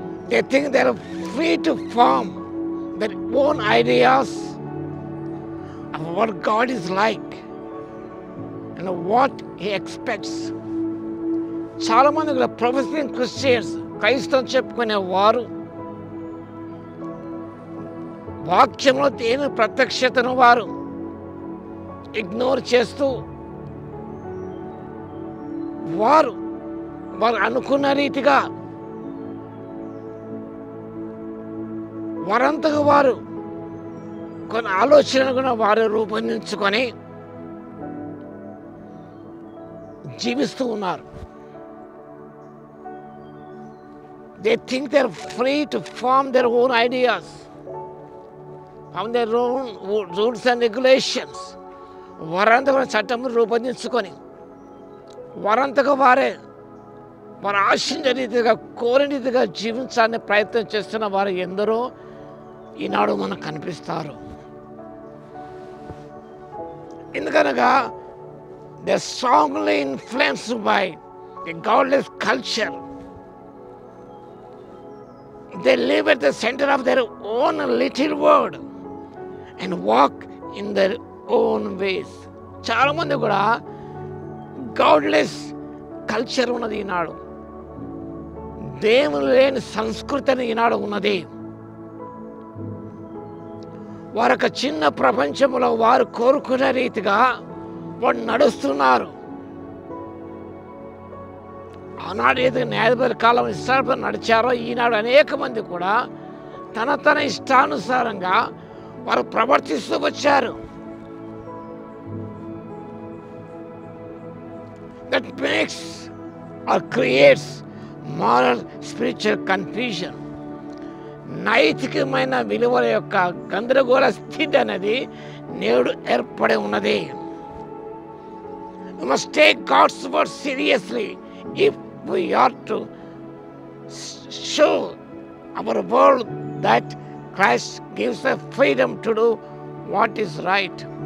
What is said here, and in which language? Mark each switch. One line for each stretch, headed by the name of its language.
English: They think they are free to form their own ideas of what God is like and what He expects.
Telugu: చాలా మంది కూడా
English: professing Christians,
Telugu: క్రైస్తవం చెప్పుకునే వారు వాక్యంలో దేని ప్రత్యక్షతను వారు ఇగ్నోర్ చేస్తూ వారు అనుకున్న రీతిగా వారంతగా వారు కొన్ని ఆలోచనలు కూడా వారు రూపొందించుకొని జీవిస్తూ ఉన్నారు.
English: They think they are free to form their own ideas, form their own rules and regulations.
Telugu: వారంతగా చట్టం రూపొందించుకొని వారంతగా వారు ఆశించే రీతిగా, కోరిన రీతిగా జీవించాలని ప్రయత్నం చేస్తున్న వారు ఎందరో ఈనాడు మనకు కనిపిస్తారు. ఎందుకనగా
English: They are strongly influenced by the godless culture. They live at the center of their own little world and walk in their own ways.
Telugu: చాలా మంది కూడా
English: godless culture
Telugu: ఉన్నది ఈనాడు. దేవుని లేని సంస్కృతి ఈనాడు ఉన్నది. వారొక చిన్న ప్రపంచంలో వారు కోరుకునే రీతిగా వారు నడుస్తున్నారు. ఆనాడు ఏదో న్యాయపతుల కాలం ఇష్టానుసారం నడిచారో ఈనాడు అనేక మంది కూడా తన ఇష్టానుసారంగా వారు ప్రవర్తిస్తూ వచ్చారు.
English: That makes or creates moral spiritual confusion.
Telugu: నైతికమైన విలువల యొక్క గందరగోళ స్థితి అనేది నేడు ఏర్పడి ఉన్నది.
English: We must take God's word seriously if we are to show our world that Christ gives us freedom to do what is right.